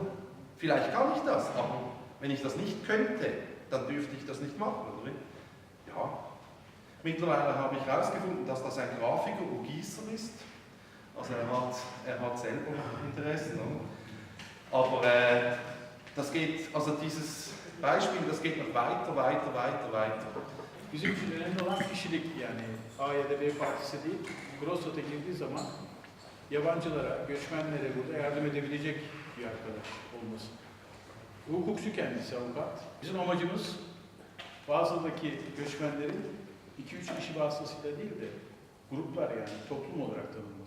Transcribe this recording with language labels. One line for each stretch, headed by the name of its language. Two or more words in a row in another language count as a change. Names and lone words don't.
German: Vielleicht kann ich das, aber wenn ich das nicht könnte, dann dürfte ich das nicht machen, oder? Ja. Mittlerweile habe ich herausgefunden, dass das ein Grafiker und Gießer ist. Also er hat selber Interessen. Oder? Aber das geht, also dieses Beispiel, das geht noch weiter.
Turkish: Bizim için önemli olan kişilik, yani A ya da B partisi değil, Grossot'a girdiği zaman yabancılara, göçmenlere burada yardım edebilecek bir arkadaş olması. Hukukçu kendisi, avukat. Bizim amacımız Basel'daki göçmenlerin 2-3 kişi vasıtasıyla değil de gruplar, yani toplum olarak tanınması.